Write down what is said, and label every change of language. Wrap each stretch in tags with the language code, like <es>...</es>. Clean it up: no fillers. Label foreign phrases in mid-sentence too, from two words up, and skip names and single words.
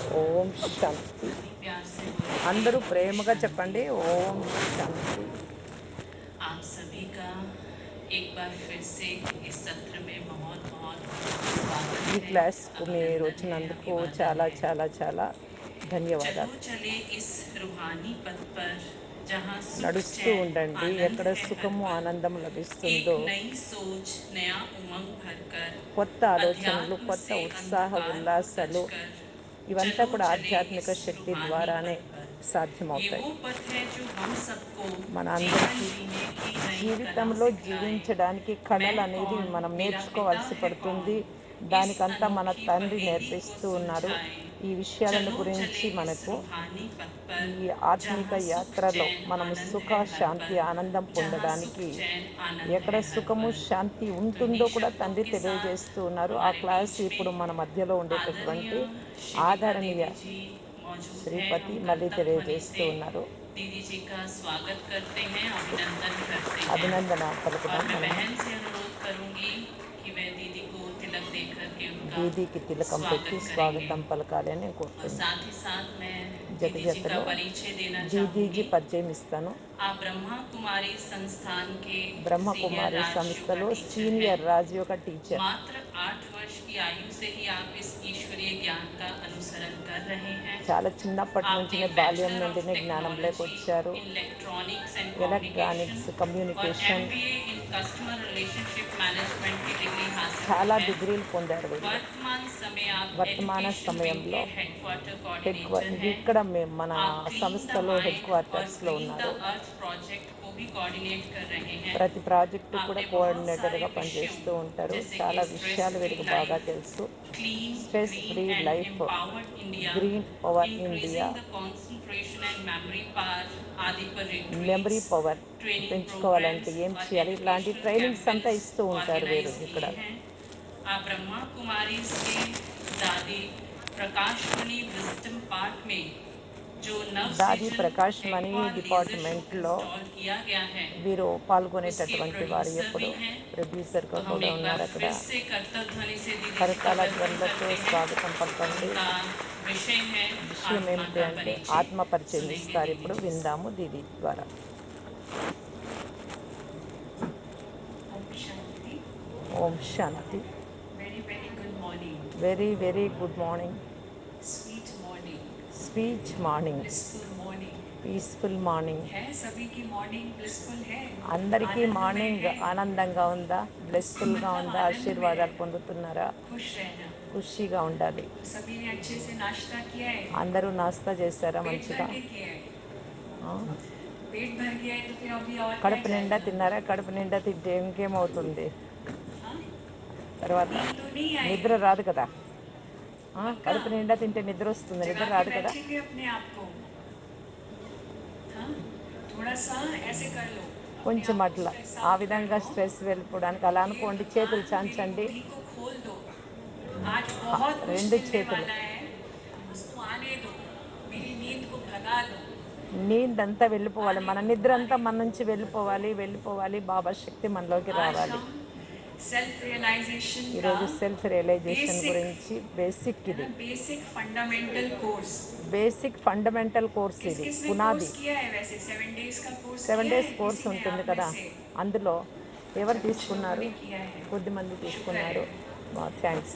<te>ఓం శాంతి.</te> <hi>इतनी प्यार से बोलेंगे</hi> <te>అందరూ</te> <hi>ओम</hi> <te>ప్రేమగా</te> <hi>शांति।</hi> <te>చెప్పండి ఓం శాంతి.</te> <hi>आप सभी का एक बार फिर से इस सत्र में बहुत बहुत स्वागत</hi> <te>ఈ</te> <hi>है,</hi> <te>క్లాస్కు మీరు</te> <hi>अभिनंदन है,</hi> <te>వచ్చినందుకు</te> <hi>अभिवादन</hi> <te>చాలా</te> <hi>है।</hi> <te>చాలా చాలా</te> <hi>चलो</hi> <te>ధన్యవాదాలు.</te> <hi>चले इस रूहानी पथ पर जहाँ सुख</hi> <te>నడుస్తూ</te> <hi>चैन</hi> <te>ఉండండి,</te> <hi>आनंद</hi> <te>ఎక్కడ</te> <hi>है हर</hi> <te>సుఖము</te> <hi>पल।</hi> <te>ఆనందం</te> <hi>एक</hi> <te>లభిస్తుందో,</te> <hi>नई सोच नया उमंग भरकर</hi> <te>కొత్త ఆలోచనలు,</te> <hi>अध्यात्म</hi> <te>కొత్త</te> <hi>से</hi> <te>ఉత్సాహ</te> <hi>अंधकार को</hi> <te>ఉల్లాసాలు,</te> <hi>तजकर</hi> <te>ఇవంతా</te> <hi>चलो</hi> <te>కూడా</te> <hi>चले</hi> <te>ఆధ్యాత్మిక</te> <hi>इस</hi> <te>శక్తి</te> <hi>रूहानी</hi> <te>ద్వారానే</te> <hi>पथ पर। ये</hi> <te>సాధ్యమవుతాయి.</te> <hi>वो पथ है जो हम सबको</hi> <te>మన</te> <hi>जीवन</hi> <te>అందరికీ</te> <hi>जीने की नई कला</hi> <te>జీవితంలో</te> <hi>सिखलाए।</hi> <te>జీవించడానికి</te> <hi>मैं</hi> <te>కళలు అనేది</te> <hi>कौन</hi> <te>మనం</te> <hi>मेरा पिता</hi> <te>నేర్చుకోవాల్సి</te> <hi>है कौन,</hi> <te>పడుతుంది.</te> <hi>इस</hi> <te>దానికంతా మన</te> <hi>अनोखी</hi> <te>తండ్రి</te> <hi>पहेली को</hi> <te>నేర్పిస్తూ ఉన్నారు.</te> <hi>सुलझाए।</hi> <te>ఈ విషయాలను</te> <hi>चलो चले</hi> <te>గురించి</te> <hi>इस</hi> <te>మనకు</te> <hi>रूहानी पथ पर</hi> <te>ఈ ఆత్మిక</te> <hi>जहाँ सुख</hi> <te>యాత్రలో</te> <hi>चैन</hi> <te>మనము</te> <hi>आनंद</hi> <te>సుఖ</te> <hi>है हर</hi> <te>శాంతి</te> <hi>पल।</hi> <te>ఆనందం</te> <hi>जहाँ सुख</hi> <te>పొందడానికి</te> <hi>चैन आनंद</hi> <te>ఎక్కడ</te> <hi>है हर</hi> <te>సుఖము</te> <hi>पल।</hi> <te>శాంతి</te> <hi>तो</hi> <te>ఉంటుందో</te> <hi>इन्हीं</hi> <te>కూడా</te> <hi>शब्दों</hi> <te>తండ్రి</te> <hi>के साथ</hi> <te>తెలియజేస్తూ ఉన్నారు. ఆ</te> <hi>हमारे</hi> <te>క్లాస్</te> <hi>बीच में</hi> <te>ఇప్పుడు మన మధ్యలో</te> <hi>आदरणीय</hi> <te>ఉండేటటువంటి</te> <hi>शिविका</hi> <te>ఆదరణీయ</te> <hi>दीदी जी मौजूद हैं।</hi> <te>శ్రీపతి</te> <hi>हम</hi> <te>మళ్ళీ</te> <hi>करतल ध्वनि</hi> <te>తెలియజేస్తూ</te> <hi>से</hi> <te>ఉన్నారు.</te> <hi>दीदी जी का स्वागत करते हैं, अभिनंदन करते हैं।</hi> <te>అభినందన</te> <hi>और</hi> <te>పలుకుదాం</te> <hi>मैं</hi> <te>మనము.</te> <hi>बहन से अनुरोध करूंगी कि वह दीदी को तिलक देकर के उनका</hi> <te>దీదీకి తిలకం పెట్టి</te> <hi>स्वागत करेंगे।</hi> <te>స్వాగతం పలకాలి అని నేను</te> <hi>और</hi> <te>కోరుతున్నాను.</te> <hi>साथ ही साथ मैं</hi> <te>జత</te> <hi>दीदी जी का</hi> <te>జతలో</te> <hi>परिचय देना</hi> <te>దీదీజీ</te> <hi>चाहूँगी।</hi> <te>పరిచయం ఇస్తాను.</te> <hi>आप ब्रह्मा कुमारी संस्थान के सीनियर</hi> <te>బ్రహ్మకుమారి</te> <hi>राजयोगा</hi> <te>సంస్థలో</te> <hi>टीचर हैं।</hi> <te>సీనియర్ రాజయోగ టీచర్.</te> <hi>मात्र 8 वर्ष की आयु से ही आप इस ईश्वरीय ज्ञान का अनुसरण कर रहे हैं।</hi> <te>చాలా చిన్నప్పటి</te> <hi>आपने</hi> <te>నుంచినే బాల్యం</te> <en>bachelor of</en> <te>నుండినే జ్ఞానంలోకి</te> <en>टेक्नोलॉजी</en> <te>వచ్చారు.</te> <en>in electronics and communication</en> <te>ఎలక్ట్రానిక్స్,</te> <hi>और</hi> <te>కమ్యూనికేషన్</te> <en>MBA in customer relationship management</en> <hi>की डिग्री हासिल की</hi> <te>చాలా</te> <hi>है।</hi> <te>డిగ్రీలు పొందారు వీళ్ళు.</te> <hi>वर्तमान समय आप</hi> <te>వర్తమాన</te> <en>education wing के</en> <te>సమయంలో</te> <en>headquarter coordinator</en> <te>ఇది</te> <hi>हैं।</hi> <te>ఇక్కడ మన</te> <hi>आप क्लीन द</hi> <te>సంస్థలో హెడ్</te> <hi>माइंड और</hi> <te>క్వార్టర్స్లో</te> <hi>ग्रीन द</hi> <te>ఉన్నారు.</te> <hi>अर्थ प्रोजेक्ट को भी कोऑर्डिनेट कर रहे हैं।</hi> <te>ప్రతి ప్రాజెక్టు కూడా</te> <hi>आपने बहुत सारे</hi> <te>కోఆర్డినేటర్గా</te> <hi>विषयों</hi> <te>పనిచేస్తూ ఉంటారు.</te> <hi>जैसे कि</hi> <te>చాలా</te> <hi>स्ट्रेस</hi> <te>విషయాలు</te> <hi>फ्री</hi> <te>వీరికి బాగా</te> <hi>लाइफ,</hi> <te>తెలుసు.</te> <hi>क्लीन</hi> <te>స్ట్రెస్</te> <hi>ग्रीन</hi> <te>ఫ్రీ</te> <hi>एंड</hi> <te>లైఫ్,</te> <hi>एम्पावर्ड इंडिया,</hi> <te>గ్రీన్ పవర్ ఇండియా,</te> <en>increasing the concentration and memory power</en> <hi>आदि पर</hi> <te>మెమరీ</te> <hi>रिट्रीट्स,</hi> <te>పవర్</te> <hi>ट्रेनिंग</hi> <te>పెంచుకోవాలంటే</te> <hi>प्रोग्राम्स</hi> <te>ఏం</te> <hi>और</hi> <te>చేయాలి, ఇలాంటి</te> <hi>एजुकेशनल</hi> <te>ట్రైనింగ్స్ అంతా</te> <hi>कैंपेन्स</hi> <te>ఇస్తూ ఉంటారు వీరు</te> <hi>ऑर्गेनाइज</hi> <te>ఇక్కడ.</te> <hi>किए हैं। आप ब्रह्मा कुमारीज के दादी प्रकाशमणि विजडम पार्ट में जो नव</hi> <te>దాది</te> <hi>सृजन</hi> <te>ప్రకాష్ మణి</te> <en>aqua laser show</en> <te>డిపార్ట్మెంట్లో</te> <hi>इंस्टॉल किया गया है,</hi> <te>వీరు</te> <hi>उसके</hi> <te>పాల్గొనేటటువంటి వారు</te> <hi>प्रोड्यूसर</hi> <te>ఎప్పుడు</te> <hi>भी हैं।</hi> <te>ప్రొడ్యూసర్గా</te> <hi>तो हम</hi> <te>కూడా</te> <hi>एक बार</hi> <te>ఉన్నారు అక్కడ.</te> <hi>फिर से करतल ध्वनि से दीदी जी का</hi> <te>కరతాళ</te> <hi>वेलकम</hi> <te>ధ్వనులతో</te> <hi>करते हैं।</hi> <te>స్వాగతం పలకండి.</te> <hi>उनका विषय है</hi> <te>విషయం</te> <hi>आत्मा</hi> <te>ఏమిటి</te> <hi>का</hi> <te>అంటే</te> <hi>परिचय।</hi> <te>ఆత్మ పరిచయం</te> <hi>सुनेंगे</hi> <te>ఇస్తారు.</te> <hi>दीदी</hi> <te>ఇప్పుడు</te> <hi>जी से।</hi> <te>విందాము దీది ద్వారా.</te> <hi>ओम शांति।</hi> <te>ఓం శాంతి.</te> <en>very very good morning. very very good morning. sweet morning. speech morning. blissful morning. peaceful morning.</en> <hi>है सभी की</hi> <en>morning blissful</en> <hi>है,</hi> <te>అందరికీ</te> <hi>आनंदमय</hi> <te>మార్నింగ్</te> <hi>है।</hi> <te>ఆనందంగా ఉందా, బ్లెస్ఫుల్గా</te> <hi>मतलब</hi> <te>ఉందా,</te> <hi>आनंद में</hi> <te>ఆశీర్వాదాలు</te> <hi>रहना,</hi> <te>పొందుతున్నారా,</te> <hi>खुश रहना।</hi> <te>ఖుషీగా ఉండాలి.</te> <hi>तो सभी ने अच्छे से नाश्ता किया है,</hi> <te>అందరూ నాస్తా చేశారా</te> <hi>पेट भर</hi> <te>మంచిగా?</te> <hi>के किया है।</hi> <te>ఆ?</te> <hi>पेट भर गया है तो फिर अभी और क्या</hi> <te>కడుపు నిండా</te> <hi>जाएगा?</hi> <te>తిన్నారా? కడుపు నిండా తింటే ఇంకేమవుతుంది</te> <hi>हाँ,</hi> <te>తర్వాత?</te> <hi>नींद तो नहीं</hi> <te>నిద్ర</te> <hi>आएगी।</hi> <te>రాదు కదా.</te> <hi>पक्का</hi> <te>కడుపు నిండా తింటే నిద్ర వస్తుంది,</te> <hi>जगा</hi> <te>నిద్ర</te> <hi>के</hi> <te>రాదు కదా.</te> <hi>बैठेंगे अपने आप को। हाँ, थोड़ा सा ऐसे कर लो, अपने</hi> <te>కొంచెం</te> <hi>आप को</hi> <te>అట్లా</te> <hi>स्ट्रेस</hi> <te>ఆ</te> <hi>आउट कर</hi> <te>విధంగా</te> <hi>लो</hi> <te>స్ట్రెస్ వెళ్ళిపోవడానికి అలా</te> <hi>कि</hi> <te>అనుకోండి, చేతులు</te> <hi>भगवान मेरी</hi> <te>చాంచండి.</te> <hi>बुद्धि को खोल दो, आज बहुत कुछ</hi> <te>రెండు</te> <hi>मिलने</hi> <te>చేతులు.</te> <hi>वाला है, उसको आने दो, मेरी नींद को भगा दो।</hi> <te>నీందంతా వెళ్ళిపోవాలి,</te> <hi>आने</hi> <te>మన</te> <hi>दो,</hi> <te>నిద్ర అంతా</te> <hi>आने</hi> <te>మన</te> <hi>दो।</hi> <te>నుంచి వెళ్ళిపోవాలి, వెళ్ళిపోవాలి. బాబా శక్తి మనలోకి</te> <hi>आज</hi> <te>రావాలి.</te> <hi>हम</hi> <en>self realization</en> <hi>का</hi> <te>ఈరోజు</te> <en>self realization</en> <hi>बेसिक,</hi> <te>గురించి బేసిక్,</te> <hi>है</hi> <te>ఇది</te> <en>ना, basic fundamental course. basic fundamental course,</en> <hi>किस</hi> <te>ఇది</te> <hi>किसने कोर्स</hi> <te>పునాది.</te> <hi>किया है? वैसे 7 days का कोर्स</hi> <te>7</te> <hi>किया</hi> <te>days</te> <hi>है</hi> <te>కోర్స్</te> <hi>किसी ने</hi> <te>ఉంటుంది</te> <hi>आप में</hi> <te>కదా,</te> <hi>से?</hi> <te>అందులో</te> <hi>अच्छा,</hi> <te>ఎవరు</te> <hi>कुछ लोगों</hi> <te>తీసుకున్నారు?</te> <hi>ने किया है,</hi> <te>కొద్దిమంది</te> <hi>शुक्र है।</hi> <te>తీసుకున్నారు. థ్యాంక్స్.</te>